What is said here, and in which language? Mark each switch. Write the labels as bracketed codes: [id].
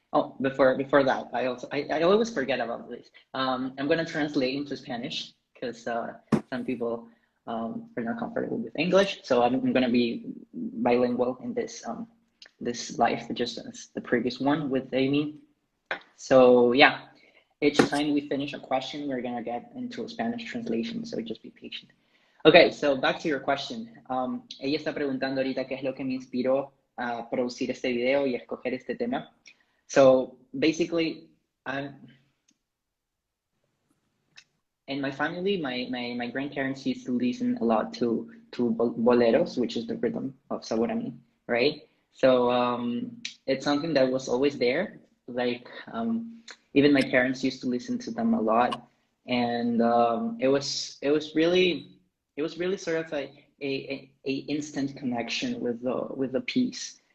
[en] Oh, before that, I always forget about this. I'm gonna translate into Spanish because some people are not comfortable with English, so I'm gonna be bilingual in this live, just as the previous one with Amy. So yeah, each time we finish a question, we're gonna get into a Spanish translation, so just be patient. Okay, so back to your question. [es] Ella está preguntando ahorita qué es lo que me inspiró a producir este video y a escoger este tema. [en] So basically, in my family, my grandparents used to listen a lot to boleros, which is the rhythm of Sabor, right? So it's something that was always there. Like even my parents used to listen to them a lot, and it was really sort of a instant connection with the piece.